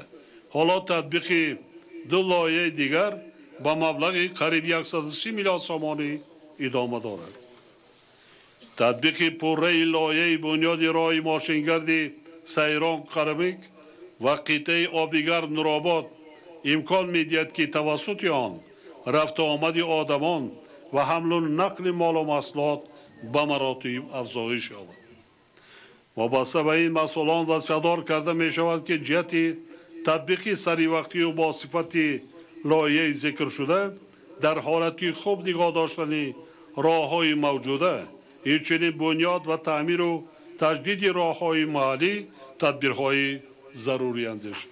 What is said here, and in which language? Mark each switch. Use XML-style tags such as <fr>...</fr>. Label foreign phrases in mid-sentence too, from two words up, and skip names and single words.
<tg>ҳоло татбиқи 2 лоиҳаи дигар бо маблағи қариб 130 миллион сомонӣ идома дорад. татбиқи пурраи лоиҳаи бунёди роҳи мошингарди Сиран Кармик ва қитъаи обгири Нуробод имкон медиҳад ки тавассути он рафту омади одамон ва ҳамлу нақли молу маҳсулот ба маротиб афзоиш ёбад. вобаста ба ин масъулон васиятдор карда мешавад ки ҷиҳати татбиқи саривақтию бо сифати лоиҳаи зикршуда дар ҳолати хуб нигоҳ доштани роҳҳои мавҷуда инчунин бунёд ва таъмиру таҷдиди роҳҳои маҳаллӣ тадбирҳои зарурӣ андешид.</tg>